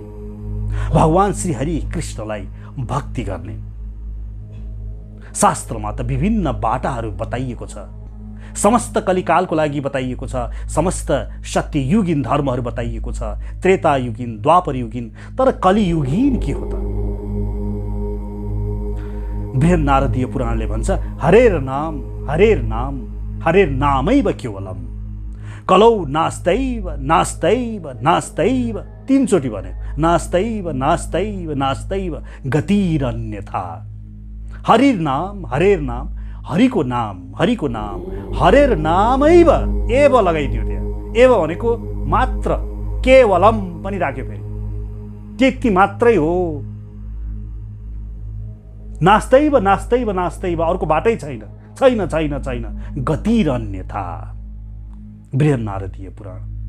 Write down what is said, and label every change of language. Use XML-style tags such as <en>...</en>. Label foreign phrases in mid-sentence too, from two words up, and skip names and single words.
<ne>भगवान श्री हरि कृष्णलाई भक्ति गर्ने शास्त्रमा त विभिन्न बाटाहरू बताइएको छ। समस्त कलिकालको लागि बताइएको छ। समस्त सत्ययुगीन धर्महरू बताइएको छ। त्रेतायुगीन, द्वापरयुगीन, तर कलियुगीन के हो त? बृहन् नारदीय पुराणले भन्छ</ne> <sa>हरेर नाम, हरेर नाम, हरेर नामैव केवलम। कलौ नास्दैव, नास्दैव, नास्दैव,</sa> <ne>तीनचोटि भने</ne> <sa>नास्दैव, नास्दैव, नास्दैव गतिरन्यथा। हरिर नाम, हरेर नाम,</sa> <ne>हरिको नाम, हरिको नाम,</ne> <sa>हरेर नामैव, एव</sa> <ne>लगाइदियो त्यहाँ। एव भनेको मात्र, केवलम पनि राख्यो फेरि, त्यति मात्रै हो।</ne> <sa>नास्दैव, नास्दैव, नास्दैव,</sa> <ne>अर्को बाटै छैन, छैन, छैन, छैन। गतिरन्यथा। बृहन् नारदीय पुराण।</ne>